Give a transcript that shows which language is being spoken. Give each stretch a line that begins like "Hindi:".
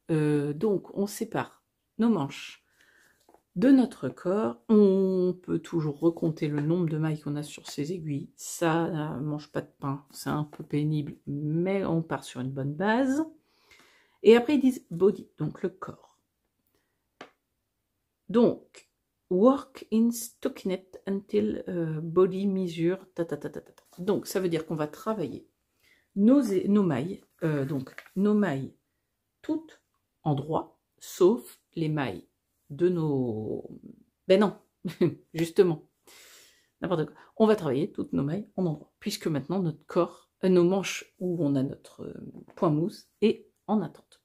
French: Donc, on sépare nos manches de notre corps. On peut toujours recompter le nombre de mailles qu'on a sur ces aiguilles. Ça ne mange pas de pain. C'est un peu pénible, mais on part sur une bonne base. Et après, ils disent body, donc le corps.
English: Donc, work in stockinette until body measure.
French: Donc, ça veut dire qu'on va travailler nos mailles, donc nos mailles toutes en droit, sauf les mailles de nos... Ben non, justement, n'importe quoi. On va travailler toutes nos mailles en endroit, puisque maintenant notre corps, nos manches où on a notre point mousse est en attente.